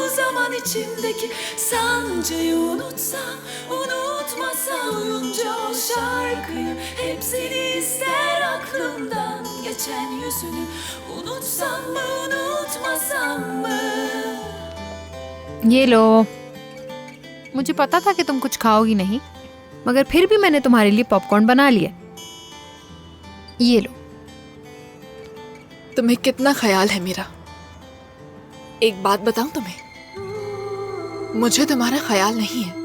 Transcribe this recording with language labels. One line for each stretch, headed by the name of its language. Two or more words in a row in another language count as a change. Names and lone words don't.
Turkish: zaman içimdeki sancıyı unutsam, unutmasam oyunca o şarkıyı, hep seni ister aklımdan geçen yüzünü, unutsam mı unutmasam mı?
Hindi: ये लो। मुझे पता था कि तुम कुछ खाओगी नहीं, मगर फिर भी मैंने तुम्हारे लिए पॉपकॉर्न बना लिया। ये लो। तुम्हें कितना ख्याल है मेरा। एक बात बताऊं तुम्हें, मुझे तुम्हारा ख्याल नहीं है।